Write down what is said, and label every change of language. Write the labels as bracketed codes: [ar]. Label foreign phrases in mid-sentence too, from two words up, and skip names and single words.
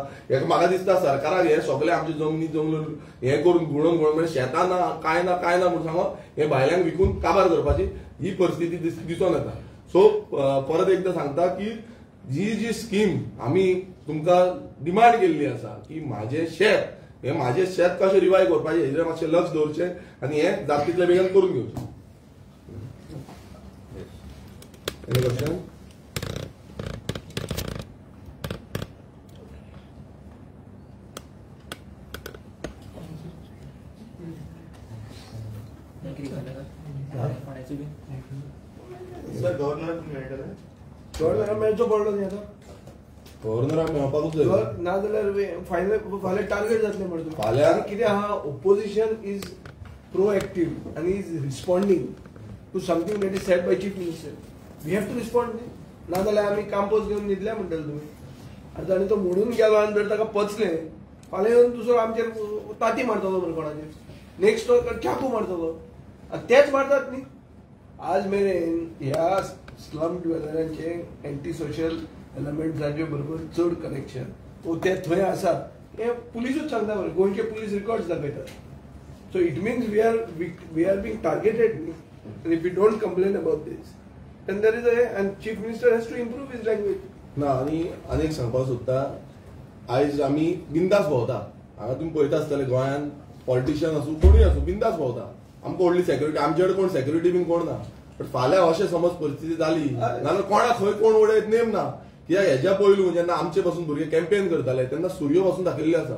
[kok] म्हाका दिसता सरकाराक हे सगळे आमचे जमनी हे करून गुणोवन म्हणजे शेतां ना काय ना म्हणून सांगून हे भायल्यांक विकून काबार करपाची ही परिस्थिती दिसून येता. सो परत एकदां सांगता की जी स्कीम आमी तुमकां डिमांड केल्ली आसा की माझे शेत माझे शेत कशें रिवायव करपाचें हेजेर मातशें लक्ष दवरचें आनी हें जाता तितले बेगीन करून घेवचें. [en] Any question? [kok] सर गव्हर्नर मेळटले गव्हर्नराक मेळचो पडलो न्ही आतां. गव्हर्नराक मेळपाकूच जाय नाजाल्यार फाल्यां टार्गेट जातलें म्हणून फाल्यां कितें आहा [en] Opposition is proactive आनी is responding to something that is said by Chief Minister. We have to respond [kok] न्ही. नाजाल्यार आमी कांपोज घेवन न्हिदल्या म्हणटले तुमी. आतां आनी तो म्हणून गेलो आनी जर ताका पचलें फाल्यां येवन दुसरो आमचेर ताती मारतलो बरं कोणाचेर नेक्स्ट तो चाकू मारतलो. तेच मारतात न्ही. आज मेरेन ह्या स्लम ड्वेलरांचे [en] anti social [kok] एलिमेंट्सांचे बरोबर चड कनेक्शन ते थंय आसा हें पुलिसूच सांगता बरें. गोंयचे [en] police records [kok] दाखयतात. [en] So it means we are being targeted [kok] न्ही. [en] And if we don't complain about this, then there is and Chief Minister has to improve his language. [kok] ना आनी एक सांगपाक सोदता आयज आमी बिंदास भोंवता. हांगा तुमी पळयता आसतले गोंयांत पॉलिटिशियन आसूं कोणूय आसूं बिंदास भोंवता. आमकां व्हडली सेक्युरिटी आमचे कडेन कोण सेक्युरिटी बीन कोण ना. बट फाल्यां अशें समज परिस्थिती जाली नाल्यार कोणाक खंय कोण उडयत नेम ना. कित्याक हेज्या पयलू जेन्ना आमचे पासून भुरगे कॅम्पेन करताले तेन्ना सूर्य पासून दाखयल्ली आसा.